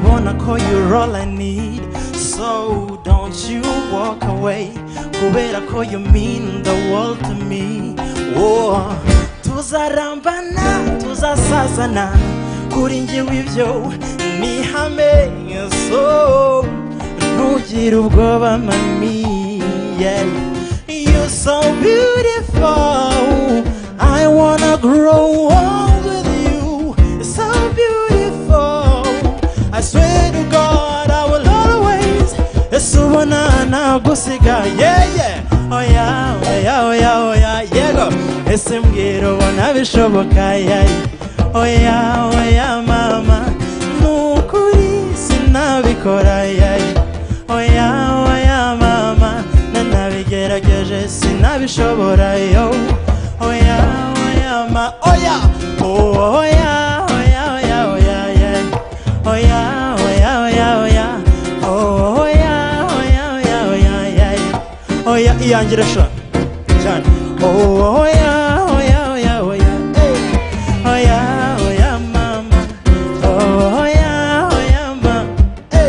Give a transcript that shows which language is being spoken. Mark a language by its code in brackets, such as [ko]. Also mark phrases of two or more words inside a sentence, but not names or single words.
[rw] mbona ko [en] you're all I need. So don't you walk away, [rw] kubera ko [en] you mean the world to me. [rw] Oh, tuzarambana tuzasazana kuri njyewe ibyo ni hame. So ntugire ubwoba mami, [en] yeah. You're so beautiful, I wanna grow old with you. You're so beautiful, I swear to God I will always [rw] esubona nagusiga, [en] yeah yeah. Oh yeah, oh yeah, oh yeah, oh yeah, [rw] yego ese mbwira ubona bishoboka, yeah. [en] Oh yeah, oh yeah mama, [rw] nukuri sinabikora, [en] yeah. Oh yeah, oh yeah mama, [rw] nanabigerageje sinabishobora, [en] yo. Oh yeah, oh yeah ma, oh yeah, oh yeah, oh yeah, oh yeah, oh yeah, yeah. Oh yeah, oh yeah, oh yeah, oh yeah, oh yeah, oh yeah, oh yeah, oh yeah, yeah. Oh yeah, [rw] iyangira sha cyane. [en] Oh yeah, oh yeah, oh yeah, oh yeah, hey. Oh yeah, oh yeah mama, oh yeah, oh yeah ma, hey.